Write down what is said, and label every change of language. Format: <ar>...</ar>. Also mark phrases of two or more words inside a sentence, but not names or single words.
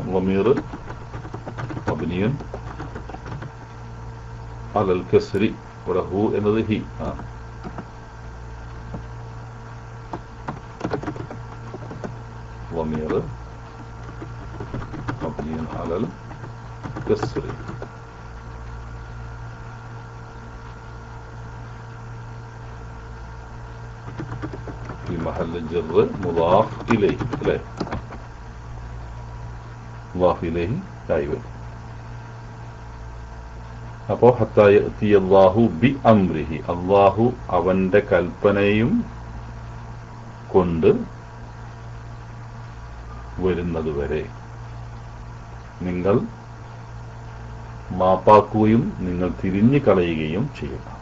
<ar>ضمير مبني على الكسر.</ar> <ml>ഇവിടെ ഹു എന്നത് ഹി.</ml> <ar>ضمير مبني على الكسر. في محل الجر مضاف إليه. إليه مضاف إليه. أيوة.</ar> <ml>അപ്പോ</ml> <ar>حتى يأتي الله بأمره,</ar> <ml>അല്ലാഹു അവന്റെ കൽപ്പനയും കൊണ്ട് വരുന്നതുവരെ നിങ്ങൾ മാപ്പാക്കുകയും നിങ്ങൾ തിരിഞ്ഞു കളയുകയും ചെയ്യുക.</ml>